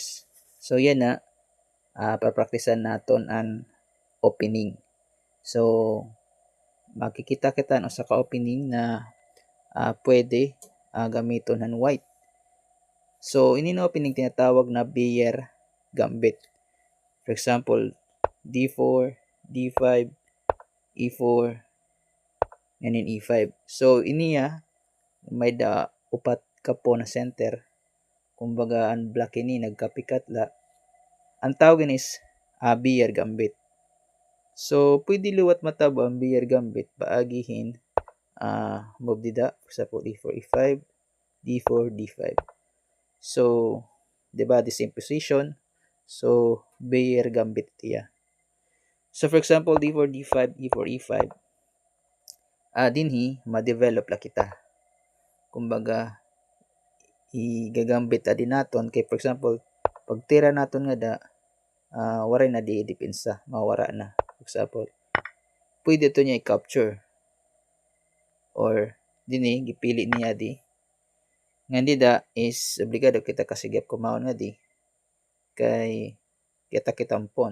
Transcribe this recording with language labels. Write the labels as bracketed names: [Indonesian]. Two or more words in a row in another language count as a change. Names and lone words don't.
[Waray] So, yan na, pa-practicean naton ang opening. So, makikita kita no sa ka-opening na pwede gamiton ng white. So, ini na opening tinatawag na Beer Gambit. [English] For example, D4, D5, E4, and then E5. [Waray] So, iniya may da upat ka po na center. Kumbaga, ang black ini nagkapikatla. Ang tawagin is beer gambit. So, pwede liwat matabo ang beer gambit. Paagihin, move dida. [English] For example, E4, E5, D4, D5. So, diba, the same position. So, beer gambit tiya. So, for example, D4, D5, E4, E5. [Waray] Dinhi, ma-develop la kita. Kumbaga, igagambit din naton. Kay, [English] for example, [Waray] pag tira naton nga da, waray na di depensa, mawara na. [English] For example, [Waray] pwede ito niya i-capture or dini gipili niya di nga da is obligado kita kasigap kumaon nga di kay kita pon.